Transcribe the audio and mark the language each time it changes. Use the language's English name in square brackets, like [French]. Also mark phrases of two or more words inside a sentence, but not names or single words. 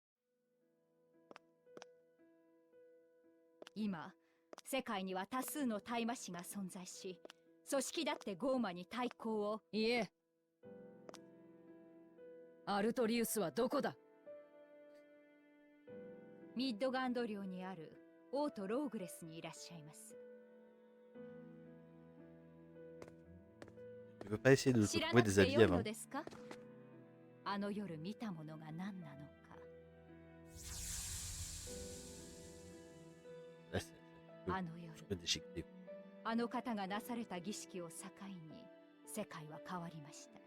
[Japanese] 今、世界には多数の大魔師が存在し、組織だってゴーマに対抗を。いえ。アルトリウスはどこだ？ミッドガンド領にある王都ローグレスにいらっしゃいます。 [French] Tu veux pas essayer de [Japanese] 知ら [French] trouver [Japanese] なく [French] des [Japanese] て [French] avis [Japanese] よい [French] avant? [Japanese] のですか？あの夜見たものが何なのか。 [French] Là, je [Japanese] あの夜、 [French] peux déchiqueter. [Japanese] あの方がなされた儀式を境に世界は変わりました。